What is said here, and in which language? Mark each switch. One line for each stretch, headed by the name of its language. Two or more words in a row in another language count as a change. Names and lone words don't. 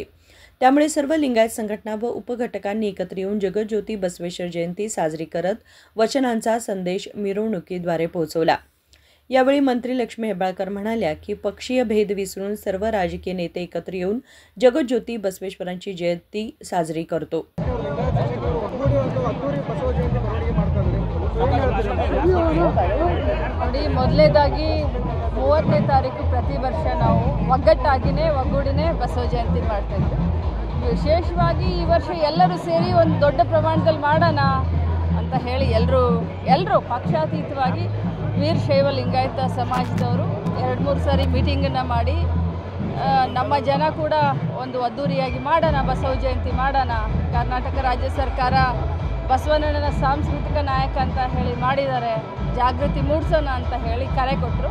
Marathi: त्यामुळे सर्व लिंगायत संघटना व उपघटकांनी एकत्र येऊन जगज्योती बसवेश्वर जयंती साजरी करत वचनांचा संदेश मिरवणुकीद्वारे पोहोचवला। यावेळी मंत्री लक्ष्मी हेब्बाळकर म्हणाल्या की पक्षीय भेद विसरून सर्व राजकीय नेते एकत्र येऊन जगज्योती बसवेश्वरांची जयंती साजरी करतो।
Kannada: ನೋಡಿ, ಮೊದಲನೇದಾಗಿ 30ನೇ ತಾರೀಕು ಪ್ರತಿ ವರ್ಷ ನಾವು ಒಗ್ಗಟ್ಟಾಗಿನೇ ಒಗ್ಗೂಡಿನೇ ಬಸವ ಜಯಂತಿ ಮಾಡ್ತಾ ಇದ್ವಿ। ವಿಶೇಷವಾಗಿ ಈ ವರ್ಷ ಎಲ್ಲರೂ ಸೇರಿ ಒಂದು ದೊಡ್ಡ ಪ್ರಮಾಣದಲ್ಲಿ ಮಾಡೋಣ ಅಂತ ಹೇಳಿ ಎಲ್ಲರೂ ಪಕ್ಷಾತೀತವಾಗಿ ವೀರಶೈವ ಲಿಂಗಾಯತ ಸಮಾಜದವರು 2-3 ಸಾರಿ ಮೀಟಿಂಗನ್ನು ಮಾಡಿ ನಮ್ಮ ಜನ ಕೂಡ ಒಂದು ಅದ್ದೂರಿಯಾಗಿ ಮಾಡೋಣ, ಬಸವ ಜಯಂತಿ ಮಾಡೋಣ, ಕರ್ನಾಟಕ ರಾಜ್ಯ ಸರ್ಕಾರ ಬಸವಣ್ಣನ ಸಾಂಸ್ಕೃತಿಕ ನಾಯಕ ಅಂತ ಹೇಳಿ ಮಾಡಿದ್ದಾರೆ, ಜಾಗೃತಿ ಮೂಡಿಸೋಣ ಅಂತ ಹೇಳಿ ಕರೆ ಕೊಟ್ಟರು।